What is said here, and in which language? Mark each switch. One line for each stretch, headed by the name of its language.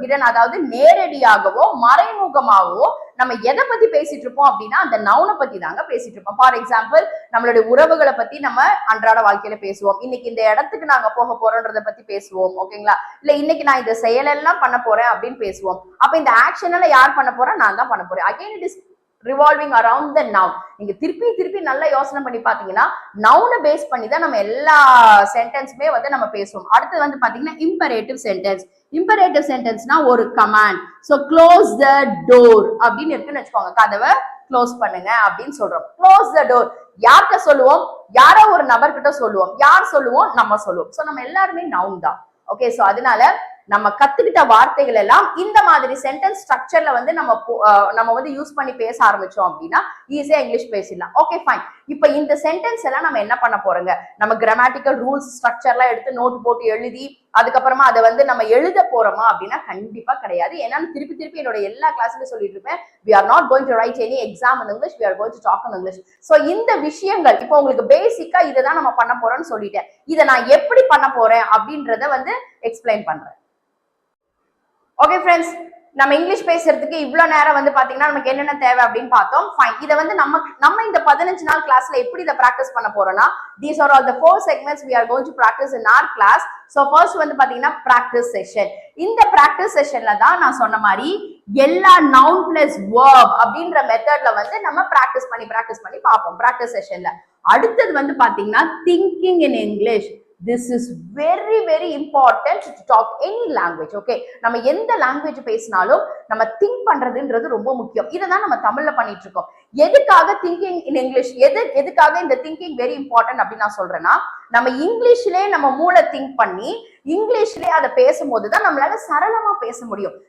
Tamil: Hidden அதாவது நேரடியாகவோ மறைமுகமாகவோ நம்ம எதை பத்தி பேசிட்டு இருப்போம் அப்படின்னா அந்த நவுனை பத்தி தாங்க பேசிட்டு இருப்போம். ஃபார் எக்ஸாம்பிள், நம்மளுடைய உறவுகளை பத்தி நம்ம அன்றாட வாழ்க்கையில பேசுவோம். இன்னைக்கு இந்த இடத்துக்கு நாங்க போக போறோம்ன்றத பத்தி பேசுவோம். ஓகேங்களா? இல்ல இன்னைக்கு நான் இந்த செயலெல்லாம் பண்ண போறேன் அப்படின்னு பேசுவோம். அப்ப இந்த ஆக்ஷன் எல்லாம் யார் பண்ண போறா? நான் தான் பண்ண போறேன்.
English: Again it is revolving around the noun.
Tamil: நீங்க திருப்பி திருப்பி நல்லா யோசனை பண்ணி பாத்தீங்கன்னா நவுனை பேஸ் பண்ணி தான் நம்ம எல்லா சென்டென்ஸுமே வந்து நம்ம பேசுவோம். அடுத்து வந்து பாத்தீங்கன்னா இம்பரேட்டிவ் சென்டென்ஸ். இம்பரேட்டிவ் சென்டென்ஸ்னா ஒரு command. So
English: close the door
Tamil: அப்படின்னு இருக்குன்னு வச்சுக்கோங்க, கதவை க்ளோஸ் பண்ணுங்க அப்படின்னு சொல்றோம்.
English: close the door
Tamil: யார்கிட்ட சொல்லுவோம்? யாரோ ஒரு நபர்கிட்ட சொல்லுவோம். யார் சொல்லுவோம்? நம்ம சொல்லுவோம். சோ நம்ம எல்லாருமே நவுன் தான். ஓகே, சோ அதனால நம்ம கத்துக்கிட்ட வார்த்தைகள் எல்லாம் இந்த மாதிரி சென்டென்ஸ் ஸ்ட்ரக்சர்ல வந்து நம்ம வந்து யூஸ் பண்ணி பேச ஆரம்பிச்சோம் அப்படின்னா ஈஸியா இங்கிலீஷ் பேசிடலாம். Okay fine. இப்ப இந்த சென்டென்ஸ் எல்லாம் நம்ம என்ன பண்ண போறோங்க? நம்ம கிராமட்டிக்கல் ரூல்ஸ் ஸ்ட்ரக்சர்லாம் எடுத்து நோட் போட்டு எழுதி அதுக்கப்புறமா அதை வந்து நம்ம எழுத போறோமா அப்படின்னா கண்டிப்பா கிடையாது. ஏன்னா திருப்பி திருப்பி என்னோட எல்லா கிளாஸ்லயும் சொல்லிட்டு இருப்பேன்,
English: we are not going to write any exam in English,
Tamil: we are going to talk in English. So இந்த விஷயங்கள் இப்போ உங்களுக்கு பேசிக்கா இதைதான் நம்ம பண்ண போறோம்னு சொல்லிட்டேன். இதை நான் எப்படி பண்ண போறேன் அப்படின்றத வந்து எக்ஸ்பிளைன் பண்றேன். ஓகே ஃப்ரெண்ட்ஸ், நம்ம இங்கிலீஷ் பேசுறதுக்கு இவ்வளவு நேரம் வந்து பாத்தீங்கன்னா நமக்கு என்னென்ன தேவை அப்படின்னு பார்த்தோம். ஃபைன். இதை வந்து நம்ம இந்த 15 நாள் கிளாஸ்ல எப்படி இதை பிராக்டிஸ் பண்ண போறோம்னா,
English: these are all the 4 segments we are going to practice in our class.
Tamil: So first வந்து பாத்தீங்கன்னா practice session. இந்த practice sessionல தான் நான் சொன்ன மாதிரி எல்லா noun plus verb அப்படின்ற மெத்தட்ல வந்து நம்ம பிராக்டிஸ் பண்ணி பார்ப்போம் practice sessionல. அடுத்தது வந்து பாத்தீங்கன்னா thinking in English.
English: This is very very important to talk any language.
Tamil: Okay, நம்ம எந்த லாங்குவேஜ் பேசினாலும் நம்ம திங்க் பண்றதுன்றது ரொம்ப முக்கியம். இதை தான் நம்ம தமிழ்ல பண்ணிட்டு இருக்கோம். எதுக்காக திங்கிங் இன் இங்கிலீஷ், எதுக்காக இந்த திங்கிங் வெரி இம்பார்ட்டன்ட் அப்படின்னு நான் சொல்றேன்னா, நம்ம இங்கிலீஷ்லயே நம்ம மூளை திங்க் பண்ணி இங்கிலீஷ்லயே அதை பேசும்போது தான் நம்மளால சரளமா பேச முடியும்.